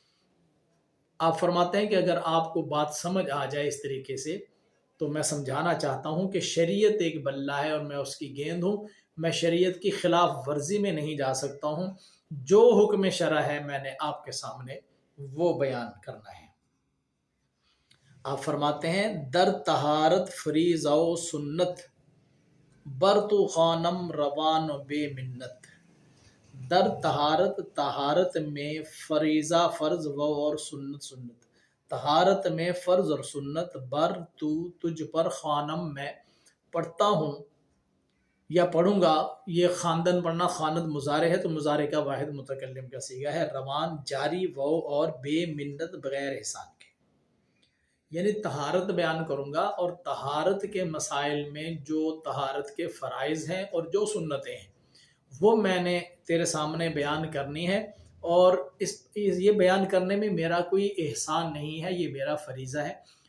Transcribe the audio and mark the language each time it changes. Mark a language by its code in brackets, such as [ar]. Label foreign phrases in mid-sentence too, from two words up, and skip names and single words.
[ur] آپ فرماتے ہیں کہ اگر آپ کو بات سمجھ آ جائے اس طریقے سے تو میں سمجھانا چاہتا ہوں کہ شریعت ایک بلہ ہے اور میں اس کی گیند ہوں، میں شریعت کی خلاف ورزی میں نہیں جا سکتا ہوں، جو حکم شرع ہے میں نے آپ کے سامنے وہ بیان کرنا ہے۔ آپ فرماتے ہیں [fa] در طہارت فریضہ و سنت، بر تو خانم روان و بے منت۔ در طہارت [ur] میں فریضہ فرض و اور سنت طہارت میں فرض اور سنت، [fa] بر تو [ur] تجھ پر، خانم میں پڑھتا ہوں یا پڑھوں گا، یہ خواندن پڑھنا خواند مضارع ہے تو مضارع کا واحد متکلم کا صیغہ ہے، روان جاری و اور بے منت بغیر احسان کے، یعنی طہارت بیان کروں گا، اور طہارت کے مسائل میں جو طہارت کے فرائض ہیں اور جو سنتیں ہیں وہ میں نے تیرے سامنے بیان کرنی ہے، اور یہ بیان کرنے میں میرا کوئی احسان نہیں ہے، یہ میرا فریضہ ہے۔